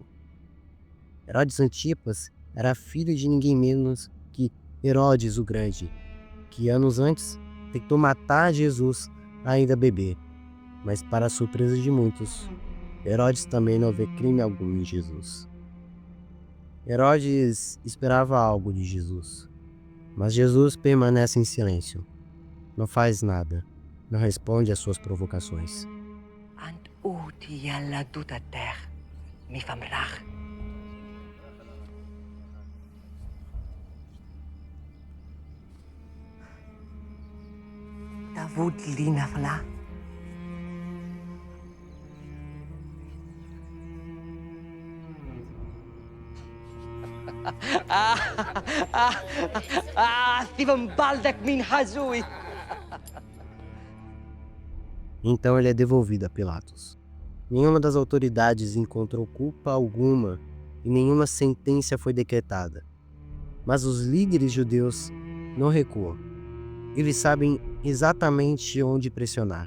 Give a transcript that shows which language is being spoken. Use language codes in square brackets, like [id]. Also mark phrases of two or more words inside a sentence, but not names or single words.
[pt] Herodes Antipas era filho de ninguém menos que Herodes o Grande, que anos antes tentou matar Jesus ainda bebê, mas para a surpresa de muitos, Herodes também não vê crime algum em Jesus. Herodes esperava algo de Jesus, mas Jesus permanece em silêncio, não faz nada, não responde às suas provocações. Ant uti yalla duta ter, mi famrach. Davud lina vla. Steven Baldek min hazui. Então ele é devolvido a Pilatos. Nenhuma das autoridades encontrou culpa alguma e nenhuma sentença foi decretada. Mas os líderes judeus não recuam. Eles sabem exatamente onde pressionar.